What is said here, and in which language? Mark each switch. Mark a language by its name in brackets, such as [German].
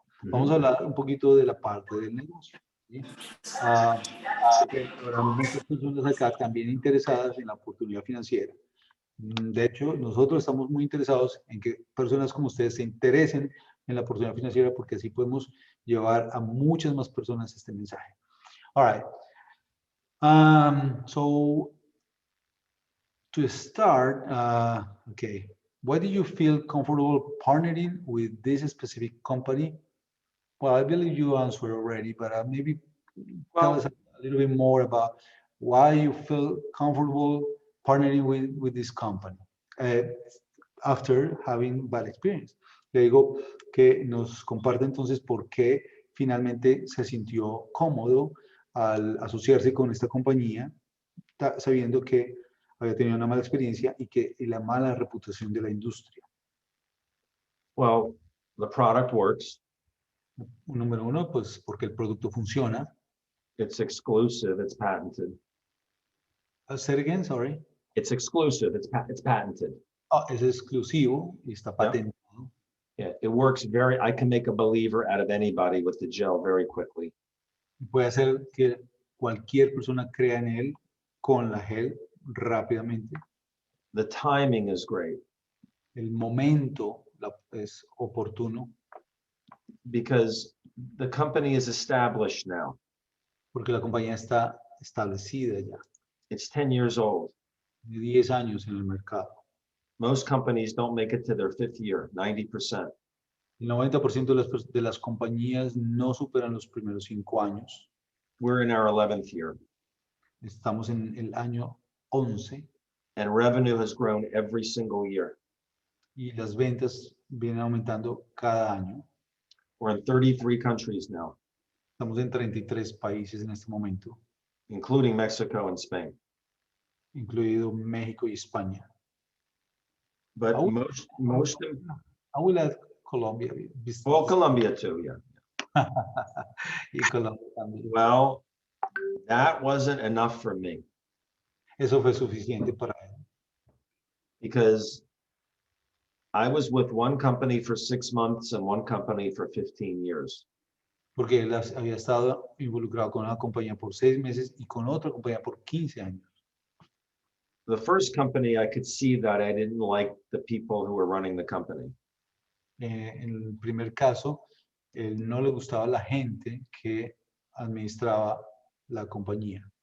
[Spanish] Vamos a hablar un poquito de la parte del negocio. ¿Sí? Habrá muchas personas acá también interesadas en la oportunidad financiera. De hecho, nosotros estamos muy interesados en que personas como ustedes se interesen en la oportunidad financiera porque así podemos llevar a muchas más personas este mensaje. [English] All right. So, to start, okay, why do you feel comfortable partnering with this specific company? Well, I believe you answered already, but maybe tell us a little bit more about why you feel comfortable partnering with this company after having bad experience. [Spanish] Le digo que nos comparte entonces por qué finalmente se sintió cómodo al asociarse con esta compañía, sabiendo que había tenido una mala experiencia y la mala reputación de la industria. [English] Well, the product works. [Spanish] Número uno, pues porque el producto funciona. [English] It's exclusive. It's patented. Say it again, sorry. It's exclusive. It's patented. [Spanish] Es exclusivo y está patentado. [English] Yeah. it works I can make a believer out of anybody with the gel very quickly. [Spanish] Puede hacer que cualquier persona crea en él con la gel rápidamente. [English] The timing is great [Spanish] El momento es oportuno [English] because the company is established now. [Spanish] porque la compañía está establecida ya, [English] It's 10 years old. [Spanish] de 10 años en el mercado. [English] Most companies don't make it to their 5th year, 90%. [Spanish] El 90% de las compañías no superan los primeros 5 años. [English] We're in our 11th year. [Spanish] Estamos en el año 11 [English] And revenue has grown every single year. [Spanish] y las ventas vienen aumentando cada año. [English] We're in 33 countries now, [Spanish] Estamos en 33 países en este momento, [English] including Mexico and Spain. [Spanish] incluido México y España. [English] But Oh. most I will add Colombia. well, Colombia too, yeah. [Spanish] Y Colombia también. [English] Well, that wasn't enough for me [Spanish] Eso fue suficiente para él. [English] because I was with one company for 6 months and one company for 15 years. [Spanish] Porque él había estado involucrado con una compañía por 6 meses y con otra compañía por 15 años. [English] The first company, I could see that I didn't like the people who were running the company. [Spanish] En el primer caso, él no le gustaba la gente que administraba la compañía.